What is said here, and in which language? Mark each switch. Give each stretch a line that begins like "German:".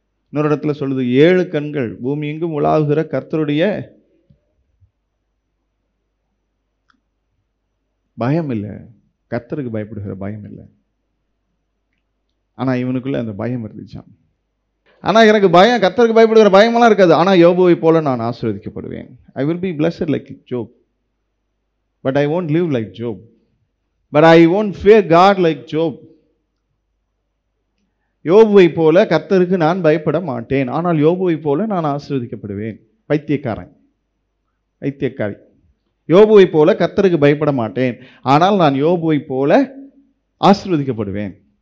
Tamil: இன்னொரு இடத்துல சொல்லுது, 7 கண்கள் பூமி எங்கும் உலாவுகிற கர்த்தருடைய பயம் இல்லை. கர்த்தருக்கு பயப்படுகிற பயம் இல்லை. ஆனால் இவனுக்குள்ள அந்த பயம் இருந்துச்சான். ஆனால் எனக்கு பயம், கர்த்தருக்கு பயப்படுகிற பயமெல்லாம் இருக்காது. ஆனால் யோபுவை போல நான் ஆசீர்வதிக்கப்படுவேன்.
English: I will be blessed like Job, but I won't live like Job, but I won't fear God like Job.
Tamil: யோபுவை போல கர்த்தருக்கு நான் பயப்பட மாட்டேன், ஆனால் யோபுவை போல நான் ஆசீர்வதிக்கப்படுவேன். பைத்தியக்காரன், பைத்தியக்காரி. யோபுவை போல கர்த்தருக்கு பயப்பட மாட்டேன், ஆனால் நான் யோபுவை போல ஆசீர்வதிக்கப்படுவேன்.